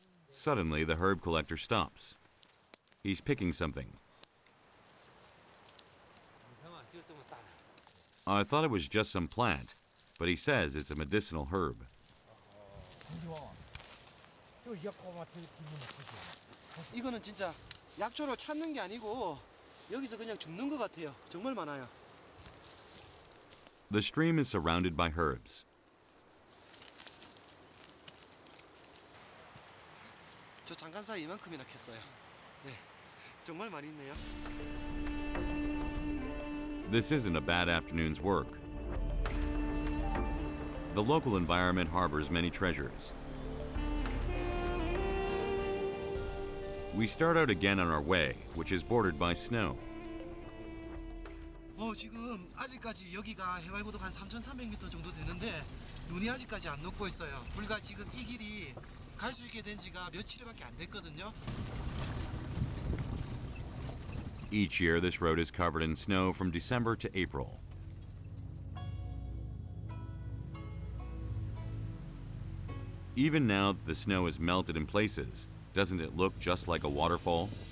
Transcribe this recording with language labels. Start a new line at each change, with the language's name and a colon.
English: Suddenly, the herb collector stops. He's picking something. I thought it was just some plant, but he says it's a medicinal herb.
Korean: 이거는 진짜 약초로 찾는 게 아니고 여기서 그냥 죽는 것 같아요. 정말 많아요.
English: The stream is surrounded by herbs.
Korean: 저 잠깐 사이 이만큼이나 캤어요. 네, 정말 많이 있네요.
English: This isn't a bad afternoon's work. The local environment harbors many treasures. We start out again on our way, which is bordered by snow.
Korean: 지금 아직까지 여기가 해발고도가 한 3,300m 정도 되는데 눈이 아직까지 안 녹고 있어요. 불과 지금 이 길이 갈 수 있게 된 지가 며칠밖에 안 됐거든요.
English: Each year, this road is covered in snow from December to April. Even now that the snow is melted in places, doesn't it look just like a waterfall?